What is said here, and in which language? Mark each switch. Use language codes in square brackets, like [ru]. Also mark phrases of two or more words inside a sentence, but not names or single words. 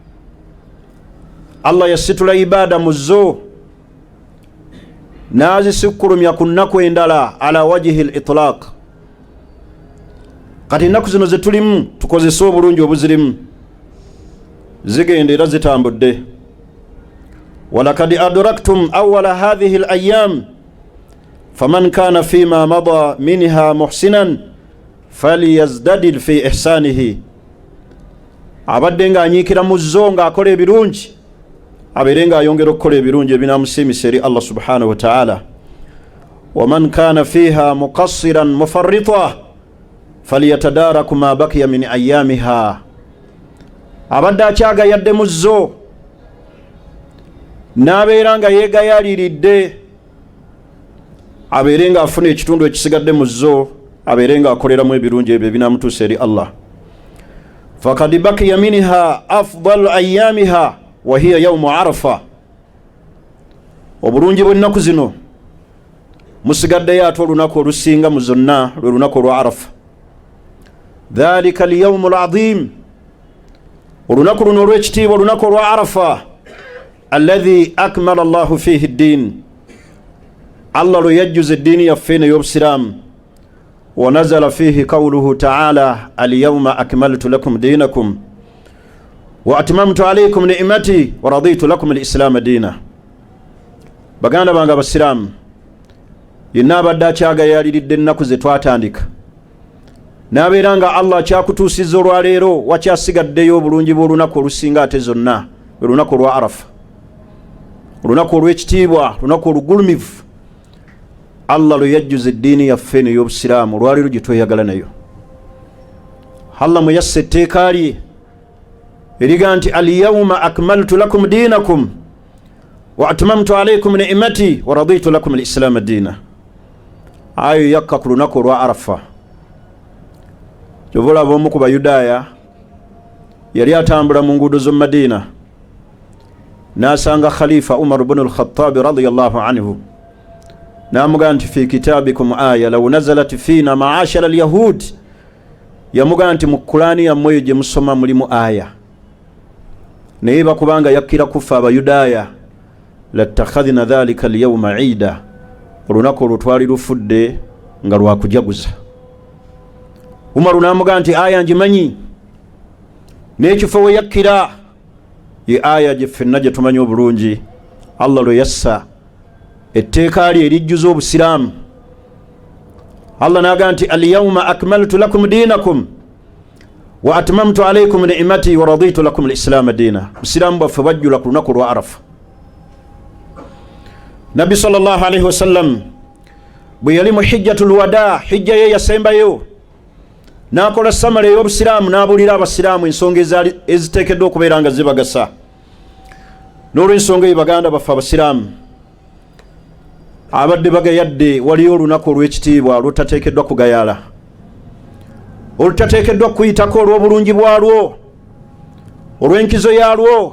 [lg] Allah yasitula ibada mu zo n'azisikkulumya ku nnaku endala [ar] على وجه الإطلاق. [lg] Kati ennaku zino zetulimu tukozesa obulungi obuzirimu, zigenda era zitambudde. [ar] ولقد أدركتم أول هذه الأيام فمن كان فيما مضى منها محسنا فليزدد في إحسانه. [lg] Abadde nga anyiikira mu zo ng'akola ebirungi, abeere ng'ayongera okukola ebirungi ebinaamusiimisa eri Allah [ar] سبحانه وتعالى. ومن كان فيها مقصرا مفرطا فليتدارك ما بقي من أيامها. [lg] Abadde akyagayadde mu zo n'abeera nga yeegayaliridde, abeere ng'afuna ekitundu ekisigadde mu zo, abeere ng'akoleramu ebirungi ebyo ebinaamutuusa eri Allah. [ar] فقد بقي منها أفضل أيامها وهي يوم عرفة. [lg] Obulungi bw'ennaku zino musigaddeyo ate olunaku olusinga mu zonna, lwe lunaku olwa Arafa. [ar] ذلك اليوم العظيم, [lg] olunaku luno olw'ekitiibwa, olunaku olwa Arafa, [ar] الذي أكمل الله فيه الدين, [lg] Allah lwe yajjuza eddiini yaffe ey'obusiraamu. [ar] ونزل فيه قوله تعالى اليوم أكملت لكم دينكم وأتممت عليكم نعمتي ورضيت لكم الإسلام دينا. [lg] Baganda bange abasiraamu, yenna abadde akyagayaliridde ennaku ze twatandika n'abeera nga Allah akyakutuusizza olwaleero, wakyasigaddeyo obulungi bw'olunaku olusinga ate zonna, olunaku olwa Arafa, olunaku olw'ekitiibwa, olunaku olugulumivu. Allah lwe yajjuza eddiini yaffe ey'obusiraamu, olwaleero gye tweyagala nayo. Allah mwe yassa etteeka lye eriga nti [ar] اليوم أكملت لكم دينكم وأتممت عليكم نعمتي ورضيت لكم الإسلام دينا. [lg] Ayo yakka ku lunaku olwa Arafa. Kyova olaba omu ku Bayudaaya yali atambula mu nguudo z'omu Madiina n'asanga Khalifa Umar ibn al-Khattab [ar] رضي الله عنه, [lg] n'amugamba nti [ar] في كتابكم آية لو نزلت فينا معشر اليهود. [lg] Yamugamba nti mu Qur'ani yammwe gye musoma mulimu aya, naye bakubanga yakkira kufa Abayudaaya [ar] لاتخذنا ذلك اليوم عيدا, [lg] olunaku olwo twali lufudde nga lwakujaguza. Umaru n'amugamba nti aya ngimanyi, n'ekifo we yakkira ye aya gye ffenna gye tumanyi obulungi. Allah lwe yassa etteeka lye erijjuza obusiraamu. Allah n'agamba nti [ar] اليوم أكملت لكم دينكم وأتممت عليكم نعمتي ورضيت لكم الإسلام دينا. [lg] Busiraamu bwaffe bwajjula ku lunaku lwa Arafa. Nabbi [ar] صلى الله عليه وسلم [lg] bwe yali mu [ar] حجة الوداع, [lg] hijja ye yasembayo, n'akola samala ey'obusiraamu, n'abuulira abasiraamu ensonga eziteekeddwa okubeera nga zibagasa. N'olw'ensonga eyo baganda baffe abasiraamu abadde bagayadde, waliyo olunaku olw'ekitiibwa olutateekeddwa kugayaala, olutateekeddwa kuyitako olw'obulungi bwalwo, olw'enkizo yalwo.